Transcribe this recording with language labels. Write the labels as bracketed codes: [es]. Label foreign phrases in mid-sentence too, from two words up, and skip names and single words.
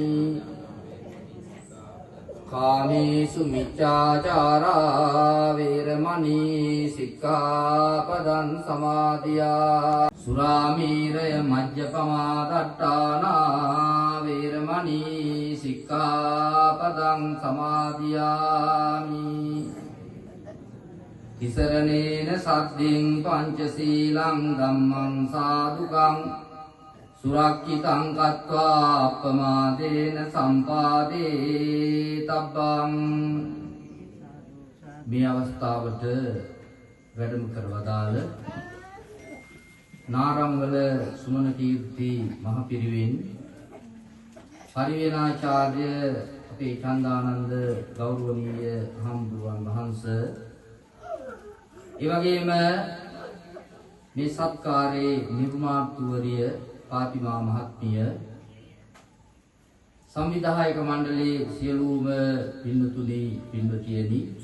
[pi] කාමේසු මිච්ඡාචාරා වේරමණී සික්ඛාපදං සමාදියා සුරාමීරය මජ්ජපමා දට්ඨානා වේරමණී සික්ඛාපදං සමාදියාමි තිසරණේන සද්දින් පංචශීලං ධම්මං සාදුකං සුරක්ඛිතං කତ୍වා අප්පමාදේන සම්පාදේ තබ්බං [si] මේ අවස්ථාවට වැඩම කරවදාල නාරම්වල සුමන කීර්ති මහ පිරිවෙන් පරිවේනාචාර්ය අපේ චන්දානන්ද ගෞරවනීය හම්බුවන් වහන්සේ ඒ වගේම මේ සත්කාරයේ නිර්මාතෘවරිය පාතිමා මහත්මිය සංවිධායක මණ්ඩලයේ සියලුම පින්තුනි පින්වතියනි